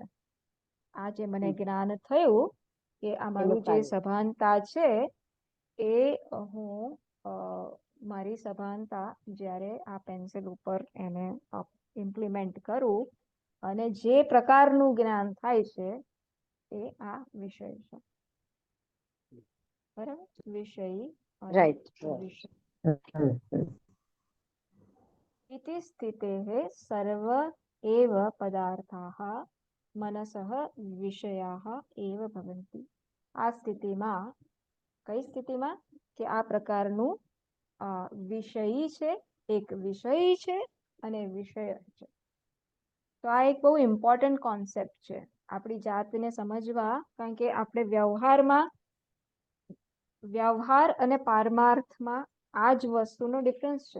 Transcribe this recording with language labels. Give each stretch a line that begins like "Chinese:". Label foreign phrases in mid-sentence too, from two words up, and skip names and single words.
Gujarati: આ જે મને જ્ઞાન થયું કે આ મારું જે સભાનતા છે, એ હું મારી સભાનતા જ્યારે આ પેન્સિલ ઉપર એને ઇમ્પ્લિમેન્ટ કરું અને જે પ્રકારનું જ્ઞાન થાય છે, એ આ વિષય છે. બરાબર? વિષયી અને વિષય.
Sanskrit: इति स्थितेः सर्व एव पदार्थाः मनसः विषयाः एव भवन्ति.
Gujarati: આ સ્થિતિમાં, કઈ સ્થિતિમાં? કે આ પ્રકારનું વિષયી છે, એક વિષય છે અને વિષય છે. તો આ એક બહુ
English: important concept
Gujarati: છે આપણી જાતને સમજવા. કારણ કે આપણે વ્યવહાર અને પારમાર્થમાં આ જ વસ્તુનો ડિફરન્સ છે.